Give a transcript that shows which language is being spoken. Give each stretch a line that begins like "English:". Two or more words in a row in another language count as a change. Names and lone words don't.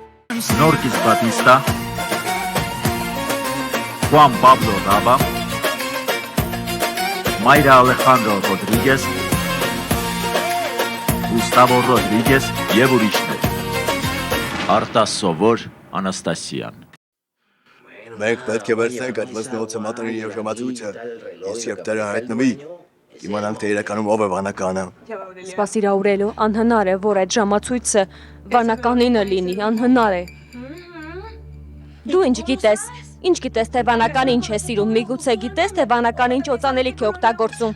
Armenian: Snorkis Batista, Juan Pablo Raba, Mayra Alejandro Rodríguez, Gustavo Rodríguez եւ ուրիշներ։ Արտաս Սովոր Անաստասյան։ Մենք պետք է վերցնենք այդ մզնողոցը մատանին եւ ժամացույցը։ Ես երբ դերը հայտնվի, իմանանք թե իրականում ով է վանականը։ Սպասիր Աուրելո, անհնար է, որ այդ ժամացույցը վանականինը լինի, անհնար է։ Դու ինչ գիտես, թե վանական ինչ է սիրում, միգուցե գիտես, թե վանական ինչ օծանելիք է օգտագործում։